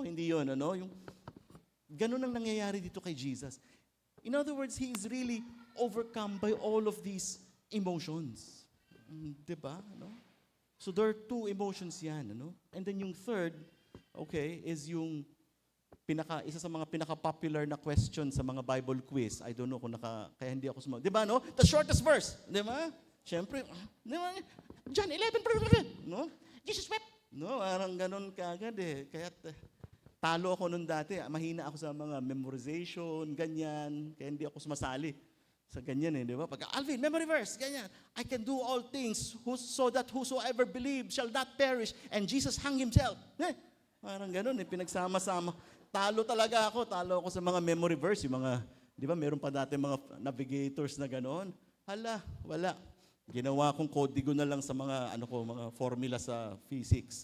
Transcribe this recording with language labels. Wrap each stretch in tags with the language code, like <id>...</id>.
<tl>Hindi yun, Yung, ganun ang nangyayari dito kay Jesus.</tl> <en>In other words, he is really overcome by all of these emotions.</en> <tl>Di ba?</tl> <en>So there are two emotions yan. And then</en> <tl>yung third, is yung isa sa mga pinaka-popular na question sa mga Bible quiz.</tl> <en>I don't know</en> <tl>kung kaya hindi ako sumama. Di ba,</tl> <en>The shortest verse.</en> <tl>Di ba? Siyempre, di ba? John 11,</tl> <en>Jesus wept.</en> <tl>Parang ganun kaagad eh. Kaya talo ako nun dati. Mahina ako sa mga memorization, ganyan. Kaya hindi ako sumasali sa ganyan eh, di ba? Pagka, Alvin, memory verse, ganyan.</tl> <en>I can do all things so that whosoever believes shall not perish. And Jesus hung himself.</en> <tl>Parang ganun eh, pinagsama-sama. Talo talaga ako. Talo ako sa mga memory verse. Yung mga, di ba, meron pa dati mga navigators na gano'n. Hala, wala. Ginawa kong kodigo na lang sa mga, mga formula sa physics.</tl>